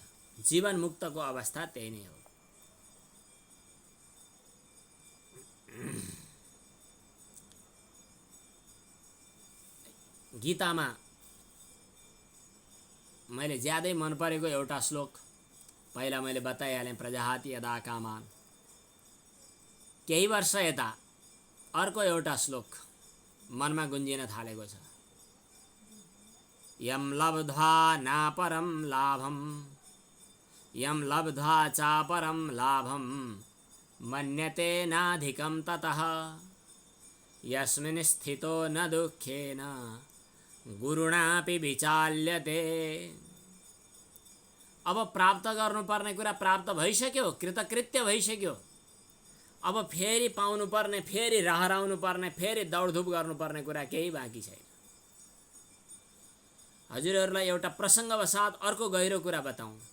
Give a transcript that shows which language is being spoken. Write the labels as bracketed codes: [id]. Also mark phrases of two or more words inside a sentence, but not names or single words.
[ne] जीवन मुक्तको अवस्था त्यही नै हो। गीतामा मैले ज्यादै मन परेको एउटा श्लोक पहिला मैले बताइहालेँ, [sa] प्रजाहाति यदा कामान। [ne] केही वर्ष यता अर्को एउटा श्लोक मनमा गुन्जिन थालेको छ। [sa] यम लब्ध्वा नापरम लाभम, यम लब्ध्वा चापरम लाभम, मन्यते नाधिकं ततः, यस्मिन् स्थितो न दुःखेन गुरुणापि विचाल्यते। [ne] अब प्राप्त गर्नुपर्ने कुरा प्राप्त भइसक्यो, कृतकृत्य भइसक्यो। अब फेरि पाउनुपर्ने, फेरि रहराउनु पर्ने, फेरि दौडधुप गर्नुपर्ने कुरा केही बाँकी छैन। हजुरहरूलाई एउटा प्रसङ्गवशात अर्को गहिरो कुरा बताउँ।